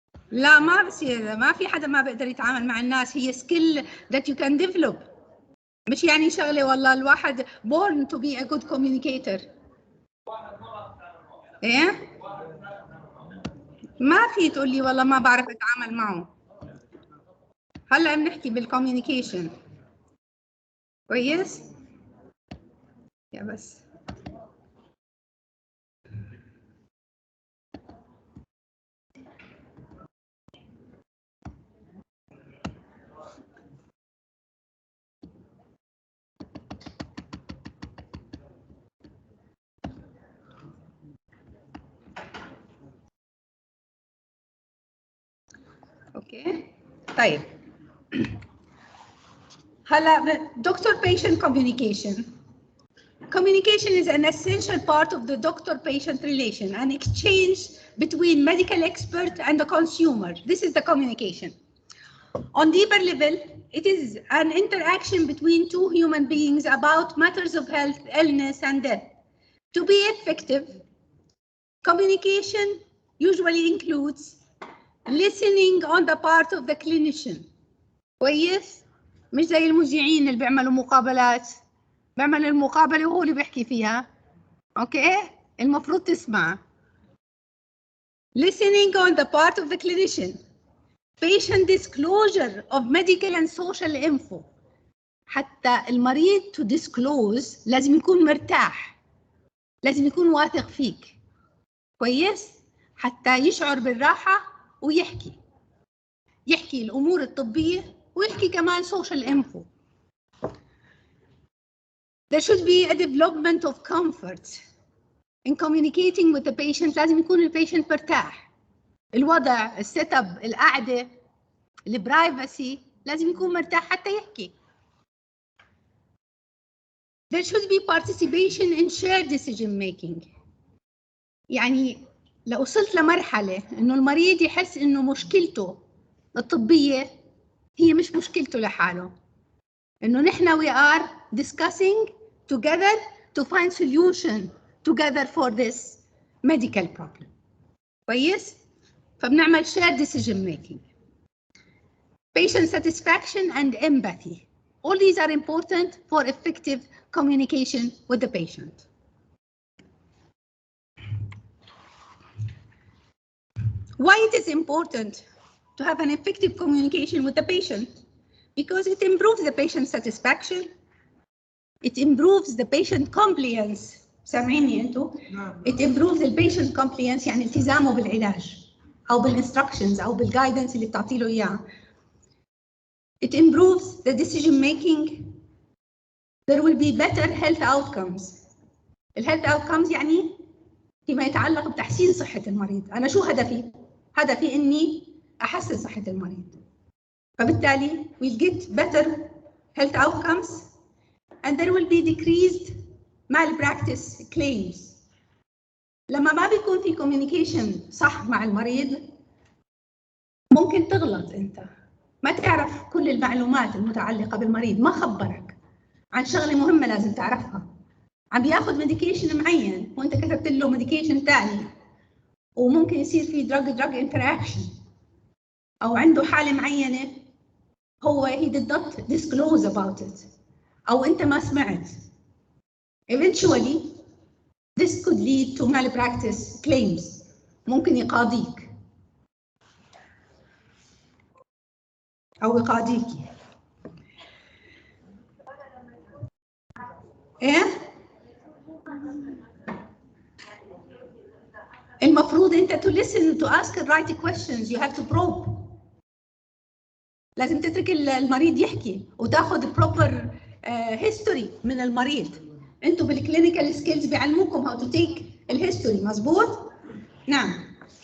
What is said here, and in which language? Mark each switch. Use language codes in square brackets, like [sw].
[ar] لا ما بصير، ما في حدا ما بيقدر يتعامل مع الناس، هي [en] skill that you can develop. [ar] مش يعني شغله والله الواحد [en] born to be a good communicator. [ar] ايه؟ ما في تقول لي والله ما بعرف اتعامل معه. هلا بنحكي بالكوميونيكيشن. كويس؟ يا بس اوكي طيب هلا [en] doctor patient communication. Communication is an essential part of the doctor-patient relation, an exchange between medical expert and the consumer. This is the communication. On deeper level, it is an interaction between two human beings about matters of health, illness, and death. To be effective, communication usually includes listening on the part of the clinician. [ar] كويس؟ مش زي المذيعين اللي بيعملوا مقابلات. بعمل المقابلة وهو اللي بيحكي فيها. اوكي؟ المفروض تسمع. [en] Listening on the part of the clinician. Patient disclosure of medical and social info. [ar] حتى المريض [en] to disclose [ar] لازم يكون مرتاح. لازم يكون واثق فيك. كويس؟ حتى يشعر بالراحة ويحكي. يحكي الأمور الطبية ويحكي كمان social info. [en] There should be a development of comfort in communicating with the patient. [ar] لازم يكون البيشنت مرتاح. الوضع، السيت اب، القعدة، البرايفسي، لازم يكون مرتاح حتى يحكي. [en] There should be participation in shared decision making. [ar] يعني لو وصلت لمرحلة إنه المريض يحس إنه مشكلته الطبية هي مش مشكلته لحاله. إنه نحن [en] we are discussing together to find solution together for this medical problem. [ar] كويس؟ فبنعمل [en] shared decision making. Patient satisfaction and empathy. All these are important for effective communication with the patient. Why it is important to have an effective communication with the patient? Because it improves the patient satisfaction. It improves the patient compliance. [ar] سامعيني انتو؟ [en] It improves the patient compliance [ar] يعني التزامه بالعلاج أو بالinstructions أو بالguidance اللي بتعطي له إياه. [en] It improves the decision making. There will be better health outcomes. [ar] الهيلث outcomes يعني فيما يتعلق بتحسين صحة المريض. أنا شو هدفي؟ هدفي إني أحسن صحة المريض. فبالتالي [en] we'll get better health outcomes and there will be decreased malpractice claims. [ar] لما ما بيكون في communication صح مع المريض ممكن تغلط أنت. ما تعرف كل المعلومات المتعلقة بالمريض، ما خبرك عن شغلة مهمة لازم تعرفها. عم بياخذ ميديكيشن معين وانت كتبت له ميديكيشن ثاني وممكن يصير في drug interaction او عنده حالة معينة هو [en] he did not disclose about it [ar] او انت ما سمعت. [en] Eventually this could lead to malpractice claims. [ar] ممكن يقاضيك او يقاضيكي. ايه؟ المفروض انت [en] to listen to ask the right questions. You have to probe. [ar] لازم تترك المريض يحكي وتاخذ proper history من المريض. انتوا بالكلينيكال سكيلز بيعلموكم [en] how to take [ar] الهيستوري، مظبوط؟ نعم.